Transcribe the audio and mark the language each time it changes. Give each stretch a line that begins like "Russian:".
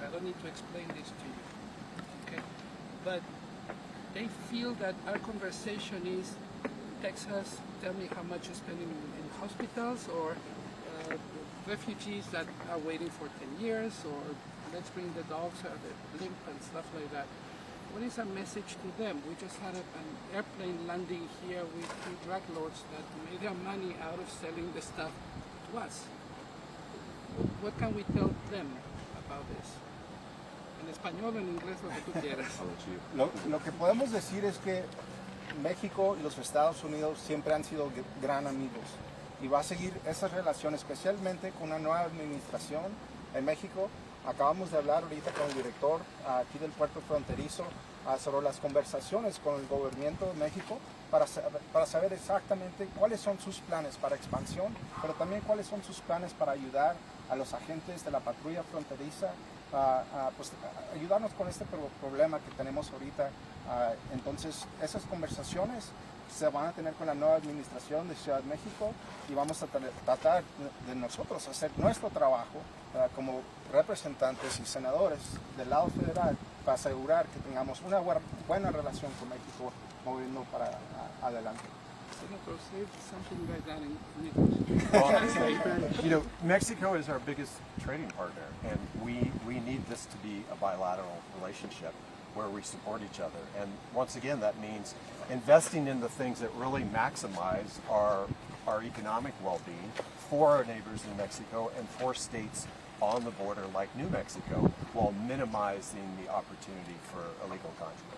English: I don't need to explain this to you. Okay? But they feel that our conversation is Texas, tell me how much you spend in hospitals, or refugees that are waiting for 10 years, or let's bring the dogs or the blimp and stuff like that. What is our message to them? We just had an airplane landing here with 3 drug lords that made their money out of selling the stuff to us. What can we tell them about this?
Spanish: En español o en inglés, lo que tú quieras. Lo que podemos decir es que México y los Estados Unidos siempre han sido gran amigos y va a seguir esa relación, especialmente con una nueva administración en México. Acabamos de hablar ahorita con el director aquí del puerto fronterizo sobre las conversaciones con el gobierno de México para saber exactamente cuáles son sus planes para expansión, pero también cuáles son sus planes para ayudar a los agentes de la patrulla fronteriza, pues, ayudarnos con este problema que tenemos ahorita. Entonces, esas conversaciones se van a tener con la nueva administración de Ciudad de México y vamos a tratar de nosotros hacer nuestro trabajo como representantes y senadores del lado federal para asegurar que tengamos una buena relación con México moviendo para adelante.
English: Senator, say something like that in English. Well, you know, Mexico is our biggest trading partner, and we need this to be a bilateral relationship where we support each other. And once again, that means investing in the things that really maximize our economic well-being for our neighbors in Mexico and for states on the border like New Mexico, while minimizing the opportunity for illegal contraband.